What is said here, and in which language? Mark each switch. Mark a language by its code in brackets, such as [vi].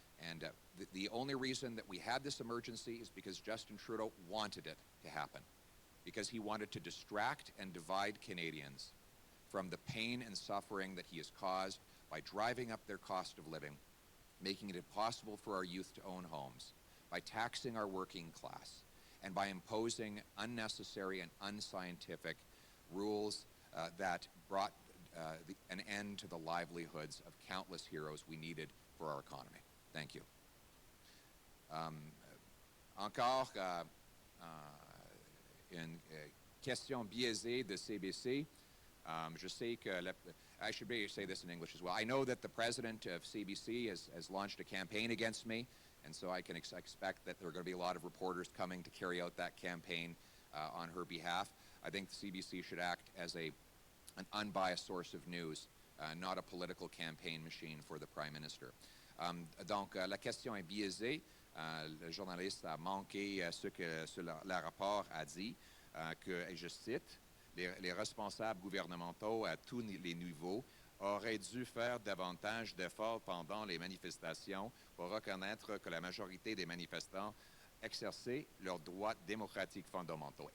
[en] And the only reason that we had this emergency is because Justin Trudeau wanted it to happen, because he wanted to distract and divide Canadians from the pain and suffering that he has caused by driving up their cost of living, making it impossible for our youth to own homes, by taxing our working class, and by imposing unnecessary and unscientific rules that brought an end to the livelihoods of countless heroes we needed for our economy. Thank you. [fr] Encore une question biaisée de CBC. Je sais que [en] I should say this in English as well. I know that the president of CBC has launched a campaign against me And so I can expect that there are going to be a lot of reporters coming to carry out that campaign on her behalf. I think the CBC should act as an unbiased source of news, not a political campaign machine for the Prime Minister. [fr] Donc, la question est biaisée. Le journaliste a manqué ce que le rapport a dit, que, et je cite, les responsables gouvernementaux à tous les niveaux auraient dû faire davantage d'efforts pendant les manifestations pour reconnaître que la majorité des manifestants exerçaient leurs droits démocratiques fondamentaux.